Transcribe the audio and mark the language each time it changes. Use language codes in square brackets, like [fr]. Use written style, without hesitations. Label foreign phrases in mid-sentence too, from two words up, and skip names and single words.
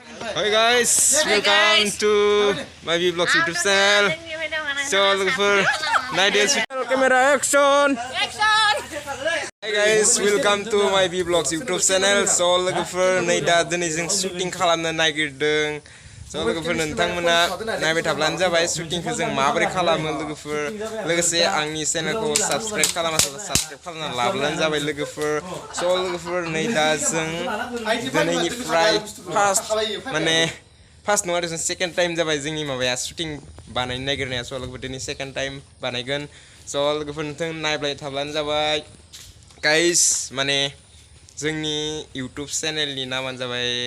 [en] Hi guys, welcome to my vlogs YouTube channel. So looking for night days. Camera action. Hi guys, welcome to my vlogs YouTube channel. So looking for night days shooting [brx] खालामनो नागिरदों. So लोगोफोर नोंथांमोना नायबाय थाब्लानो जाबाय shootingखौ जों माबोरै खालामो लोगोफोर लोगोसे आंनि चेनेलखौ साबस्क्राइब खालामाखैबा साबस्क्राइब खालामना लाब्लानो जाबाय लोगोफोर स' लोगोफोर नै दा जों दिनैनिफ्राय फार्स्ट नङा जों [en] second time [brx] जाबाय जोंनि माबाया shooting बानायनो नागिरनाया स' लोगोफोर दिनै [en] second time [brx] बानायगोन स' लोगोफोर नोंथां नायबाय थाब्लानो जाबाय गाइस माने जोंनि YouTube चेनेलनि नामानो जाबाय